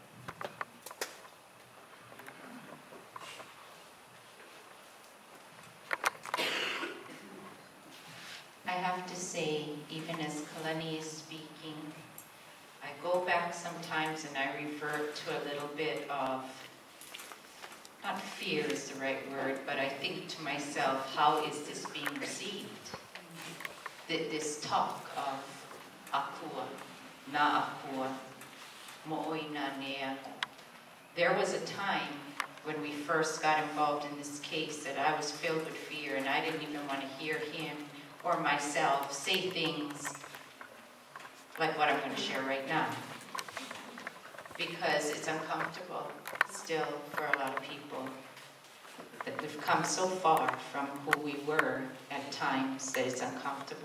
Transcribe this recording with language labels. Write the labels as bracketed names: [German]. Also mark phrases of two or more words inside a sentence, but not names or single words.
[English] I have to say, even as Kalani is speaking, I go back sometimes and I revert to a little bit of, not fear is the right word, but I think to myself, how is this being received? This talk of [Hawaiian] akua, na akua, mo'oinanea. [English] There was a time when we first got involved in this case that I was filled with fear and I didn't even want to hear him or myself say things like what I'm going to share right now, because it's uncomfortable still for a lot of people, that we've come so far from who we were at times that it's uncomfortable.